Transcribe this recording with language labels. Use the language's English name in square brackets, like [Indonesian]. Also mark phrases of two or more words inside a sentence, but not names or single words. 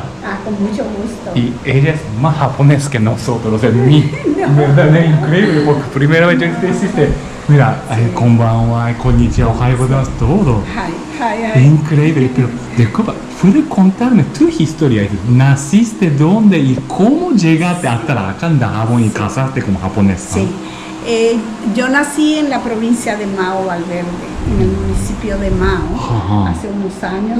[Spanish] Con mucho gusto. Y ella es más japonés que nosotros, o sea, ¿verdad? Es increíble, porque primera vez yo hiciste, mira, [Japanese] こんばんは、こんにちは、おはようございます, [Spanish] todo. Es increíble, pero disculpa, ¿puedes contarme tu historia? ¿Naciste dónde y cómo llegaste hasta acá en Dajabón y casaste como japonesa? Sí. Yo nací en la provincia de Mao, Valverde, en el municipio de Mao, hace unos años.